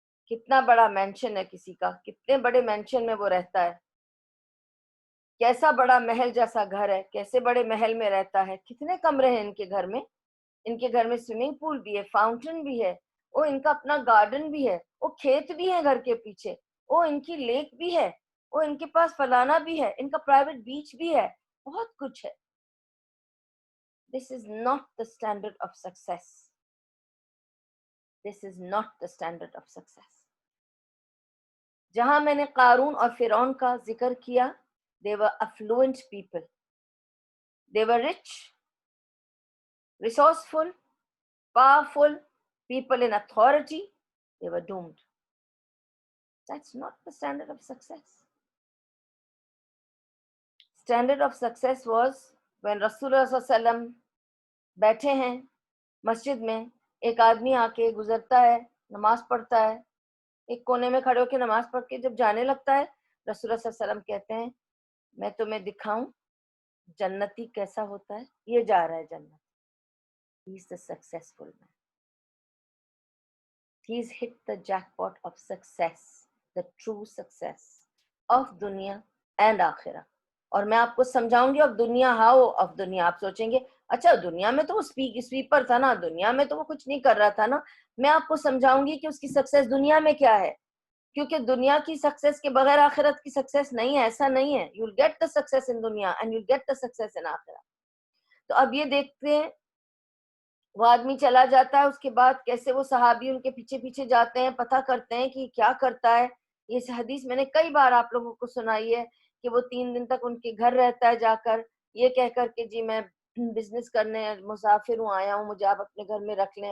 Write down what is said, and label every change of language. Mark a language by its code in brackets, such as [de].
[ur] کتنا بڑا مینشن ہے کسی کا، کتنے بڑے مینشن میں وہ رہتا ہے، کیسا بڑا محل جیسا گھر ہے، کیسے بڑے محل میں رہتا ہے، کتنے کمرے ہیں ان کے گھر میں. ان کے گھر میں سوئمنگ پول بھی ہے، فاؤنٹن بھی ہے، وہ ان کا اپنا گارڈن بھی ہے، وہ کھیت بھی ہے گھر کے پیچھے، وہ ان کی لیک بھی ہے، وہ ان کے پاس فلانا بھی ہے، ان کا پرائیویٹ بیچ بھی ہے، بہت کچھ ہے. [en] This is not the standard of success. This is not the standard of success. [ur] جہاں میں نے قارون اور فرعون کا ذکر کیا، [en] they were affluent people. They were rich, resourceful, powerful, people in authority. They were doomed. That's not the standard of success. Standard of success was when [ur] Rasulullah صلی اللہ علیہ وسلم بیٹھے ہیں مسجد میں، ایک آدمی آ کے گزرتا ہے، نماز پڑھتا ہے، ایک کونے میں کھڑے ہو کے نماز پڑھ کے جب جانے لگتا ہے، رسول اللہ صلی اللہ علیہ وسلم کہتے ہیں میں تمہیں دکھاؤں جنتی کیسا ہوتا ہے، یہ جا رہا ہے جنت. [en] He is the successful man. He's hit the jackpot of success, the true success of dunya and akhirah. [ur] اور میں آپ کو سمجھاؤں گی، اب دنیا [en] how of [ur] دنیا. آپ سوچیں گے اچھا دنیا میں تو وہ سویپر تھا نا، دنیا میں تو وہ کچھ نہیں کر رہا تھا نا. میں آپ کو سمجھاؤں گی کہ اس کی سکسیس دنیا میں کیا ہے، کیونکہ دنیا کی سکسیس کے بغیر آخرت کی سکسیس نہیں ہے، ایسا نہیں ہے. [en] You will get the success in dunya and you will get the success in akhirah. [ur] تو اب یہ دیکھتے ہیں وہ آدمی چلا جاتا ہے، اس کے بعد کیسے وہ صحابی ان کے پیچھے پیچھے جاتے ہیں، پتہ کرتے ہیں کہ کیا کرتا ہے. یہ حدیث میں نے کئی بار آپ لوگوں کو سنائی ہے کہ وہ 3 دن تک ان کے گھر رہتا ہے جا کر، یہ کہہ کر کہ جی میں بزنس کرنے مسافر ہوں، آیا ہوں، مجھے آپ اپنے گھر میں رکھ لیں.